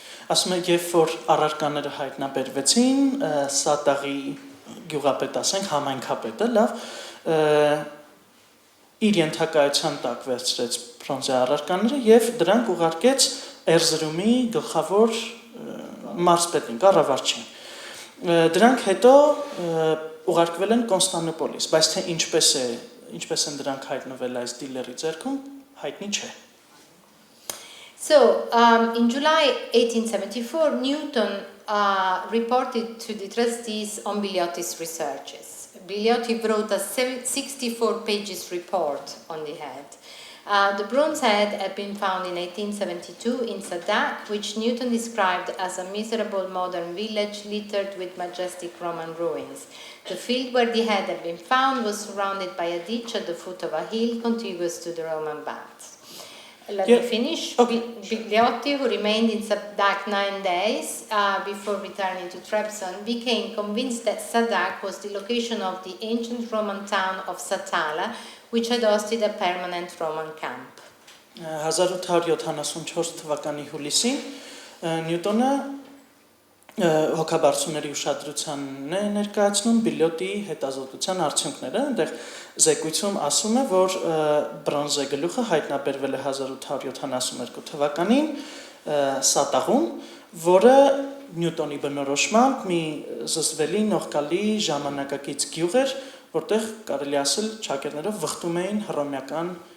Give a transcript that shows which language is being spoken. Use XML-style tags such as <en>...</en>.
<hy>Ասում է, երբ որ առարկաները հայտնաբերվեցին, Սատաղի գյուղապետ, ասենք, համայնքապետը, լավ, իր ենթակայության տակ վերցրեց բրոնզե առարկաները և դրանք ուղարկեց Էրզրումի գլխավոր մարզպետին, կառավարչին։ Դրանք հետո ուղարկվել են Կոնստանդնուպոլիս, բայց թե ինչպես են դրանք հայտնվել այս դիլերի ձեռքում, հայտնի չէ։</hy> <en>So, in July 1874, Newton reported to the trustees on Biliotti's researches. Biliotti wrote a 64 pages report on the head. The bronze head had been found in 1872 in Sadak, which Newton described as a miserable modern village littered with majestic Roman ruins. The field where the head had been found was surrounded by a ditch at the foot of a hill contiguous to the Roman baths. Let me finish. Biliotti, who remained in Sadak 9 days before returning to Trebizond, became convinced that Sadak was the location of the ancient Roman town of Satala, which had hosted a permanent Roman camp.</en> <hy>1874 թվականի հուլիսին Նյուտոնը հոգաբարձուների ուշադրությանն է ներկայացնում Բիլիոտիի հետազոտության արդյունքները, այնտեղ զեկույցում ասում է, որ բրոնզե գլուխը հայտնաբերվել է 1872 թվականին Սատաղում, որը Նյուտոնի բնորոշմամբ մի զզվելի նողկալի ժամանակակից գյուղ էր, որտեղ կարելի ասել ճակերներով վխտում էին հռոմեական</hy>